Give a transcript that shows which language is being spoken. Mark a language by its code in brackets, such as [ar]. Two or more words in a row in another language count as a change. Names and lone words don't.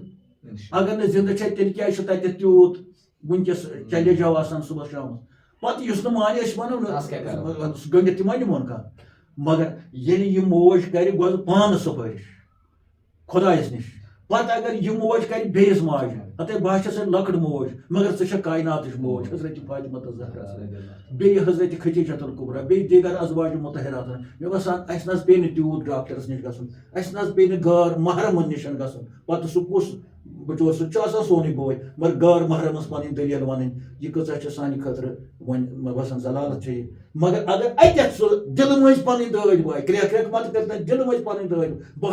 [ks] اگر نہٕ زِندٕ چھےٚ تیٚلہِ کیٛازِ چھُ تَتٮ۪تھ تیوٗت وٕنکیٚس چلے جاو آسان صُبحس شامَس پَتہٕ یُس نہٕ مانہِ أسۍ وَنو نہٕ سُہ گٔنڈِتھ تہِ ما نِمون کانٛہہ مگر ییٚلہِ یہِ موج کَرِ گۄڈٕ پانہٕ سُپٲرِش خۄدایَس نِش پَتہٕ اگر یہِ موج کَرِ بیٚیِس ماجہِ ہَتَے بہٕ چھَسَے لۄکٕٹ موج مگر ژٕ چھَکھ کایناتٕچ موج حضرتِ فاطمہ الزہرا بیٚیہِ حضرتِ خدیجہ الکبریٰ بیٚیہِ دیٖگر ازواج مُطہراتن مےٚ باسان اَسہِ نہ حظ پیٚیہِ نہٕ تیوٗت ڈاکٹرس نِش گژھُن اَسہِ نہ حظ پیٚیہِ نہٕ غٲر محرمن نِش گژھُن پَتہٕ سُہ کُس بچور سُہ چھُ آسان سونُے بوے مگر غٲر محرمس پَنٕنۍ دٔلیٖل وَنٕنۍ یہِ کۭژاہ چھِ سانہِ خٲطرٕ وۄنۍ مےٚ باسان ضلالت چھےٚ یہِ مگر اگر اَتٮ۪تھ سُہ دِلہٕ مٔنٛزۍ پَنٕنۍ دٲدۍ باے کرٛٮ۪کھ کرٛٮ۪کھ مَتہٕ کٔرِتھ دِلہٕ مٔنٛزۍ پَنٕنۍ دٲدۍ بہٕ